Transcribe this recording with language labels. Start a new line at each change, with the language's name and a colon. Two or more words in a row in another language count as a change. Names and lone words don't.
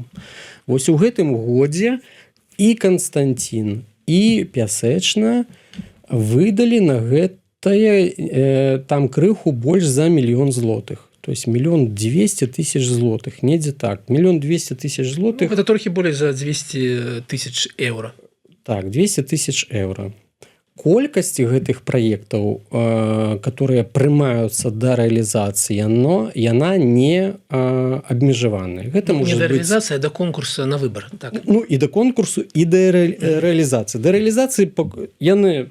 Belarusian: Вось у гэтым годзе і Канстантин, і Пясэчна выдалі на гэтае там крыху больш за 1 000 000 злотых.
Russian: То есть 1 200 000 злотых,
Belarusian: недзе так.
Russian: 1 200 000 злотых. Ну, это трохи более за 200 000 евро.
Belarusian: Так, 200 000 евро. Колькасць гэтых праектаў, которые прымаюцца да рэалізацыі, яна не абмежаваная. Гэта Не можа да быць... рэалізацыі, а да конкурса на выбор. Так. Ну, і да конкурсу, і да рэалізацыі. Да рэалізацыі яны...